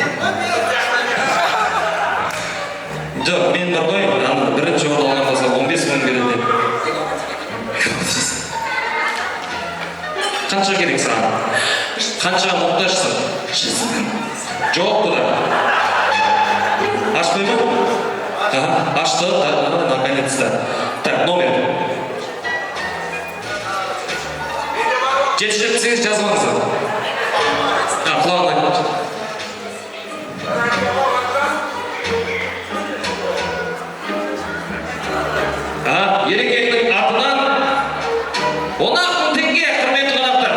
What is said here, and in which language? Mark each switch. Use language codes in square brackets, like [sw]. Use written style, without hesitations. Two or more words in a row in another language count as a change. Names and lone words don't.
[kk] Жоқ, мен бар ғой, бірінші орын алған болса 15 мың береді. Қанша керек саған? Қаншаға мұқтажсың? Жоқ бұда. Ашпай ма? Ашты, [ru] наконец-то. Так, номер. [kk] Жетшіліксіз жазылыңыздар. Құлағына. Ерекеңнің атынан 10 мың теңге, құрметті қонақтар.